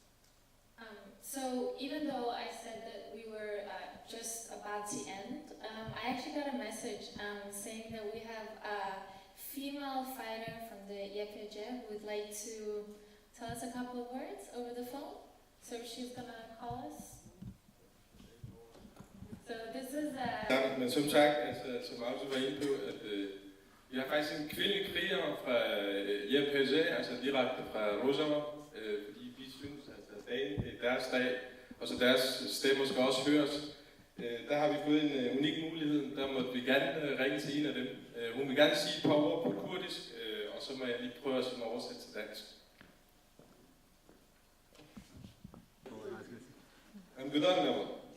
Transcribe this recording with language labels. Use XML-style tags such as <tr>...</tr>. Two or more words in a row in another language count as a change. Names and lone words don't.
<en>So even though I said that we were just about to end, I actually got a message saying that we have a female fighter from the YPG who would like to tell us a couple of words over the phone. So she's gonna call us. So this is</en> <da>Ja, men som sagt, altså, som også var inde på, at vi har faktisk en kvindelig kriger fra YPG, altså direkte fra Rojava, fordi vi synes, at dagen er deres dag, og så deres stemmer skal også høres. Der har vi fået en unik mulighed, der måtte vi gerne ringe til en af dem. Hun vil gerne sige et par ord på kurdisk, og så må jeg lige prøve at oversætte til dansk. Goddag, Nava.</da>